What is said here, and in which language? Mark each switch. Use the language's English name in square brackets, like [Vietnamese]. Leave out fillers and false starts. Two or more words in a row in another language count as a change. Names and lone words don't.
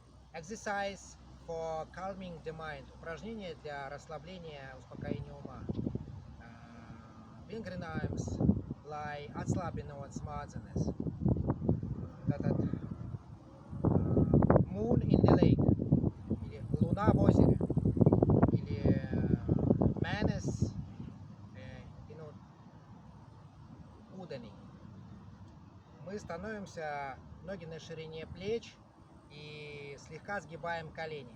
[English] Exercise for calming the mind. [Russian] Упражнение для расслабления, успокоения ума. [Latvian] Vingrinājums, lai atslābinot smadzenes. [English] Tātad Moon in the Lake, [Russian] или Луна в озере, или [Latvian] Mēnesis ūdenī. [Russian] Мы становимся ноги на ширине плеч и слегка сгибаем колени.